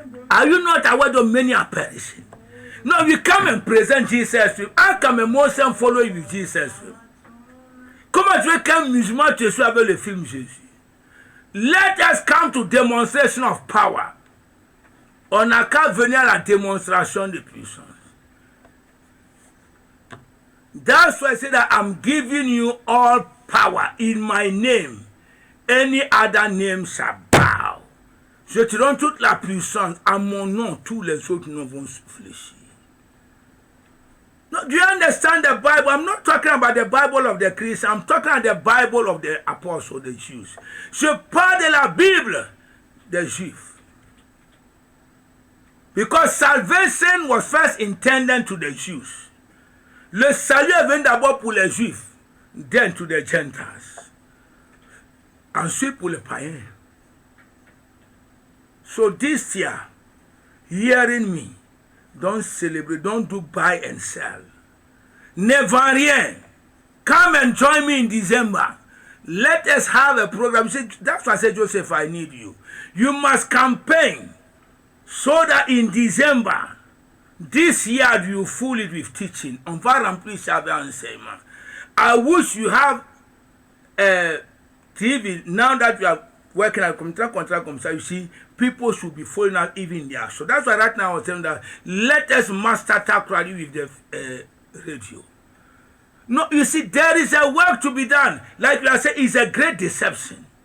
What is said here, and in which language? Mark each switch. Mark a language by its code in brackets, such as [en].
[en] Are you not aware of many are perishing? No, we come and present Jesus. How come a Muslim follow you with Jesus? [fr] Comment tu veux qu'un musulman te soit avec le film Jésus? [en] Let us come to demonstration of power. [fr] On n'a qu'à venir à la démonstration de puissance. [en] That's why I say that I'm giving you all power in my name. Any other name shall bow. [fr] Je te donne toute la puissance. À mon nom, tous les autres noms vont fléchir. [en] No, do you understand the Bible? I'm not talking about the Bible of the Christians. I'm talking about the Bible of the apostles, the Jews. [fr] Je parle de la Bible des Juifs. [en] Because salvation was first intended to the Jews. [fr] Le salut est venu d'abord pour les Juifs, [en] then to the Gentiles. [fr] Ensuite pour les païens. [en] So this year, hearing me, don't celebrate, don't do buy and sell. [fr] Ne vends rien. [en] Come and join me in December. Let us have a program. That's why I said, Joseph, I need you. You must campaign so that in December, this year you fill it with teaching. [fr] On va remplir ça avec enseignement. [en] I wish you have a TV now that you are working at contract, you see, people should be following us even there. So that's why right now I was telling that let us master tackle with the radio. No, you see, there is a work to be done. Like you are saying, it's a great deception.